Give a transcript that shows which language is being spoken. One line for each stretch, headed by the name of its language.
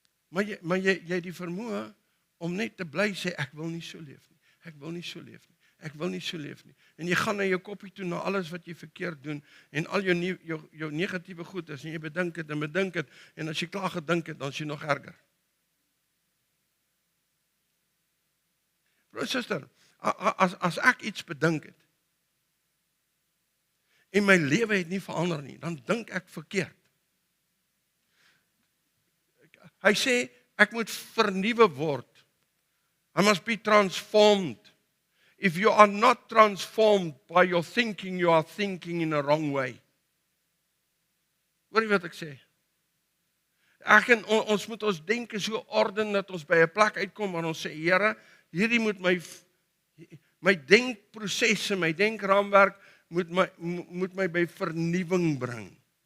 Afrikaans: Maar jy het die vermoë om net te bly sê, ek wil nie so leef nie. Ek wil nie so leef nie. Ek wil nie so leef nie. En jy gaan na jou koppie toe, na alles wat jy verkeerd doen, en al jou negatiewe goed is, en jy bedink het, en as jy klaar gedink het, dan is jy nog erger. Broer, suster, as ek iets bedink het, en my lewe het nie verander nie, dan dink ek verkeerd. Hy sê, ek moet vernuwe word.
English: I must be transformed. If you are not transformed by your thinking, you are thinking in a wrong way.
Afrikaans: Hoor jy wat ek sê? Ons moet ons denke so orden, dat ons by 'n plek uitkom, waar ons sê, Here, hierdie moet my denkprosesse, my denkraamwerk, moet my by vernuwing bring.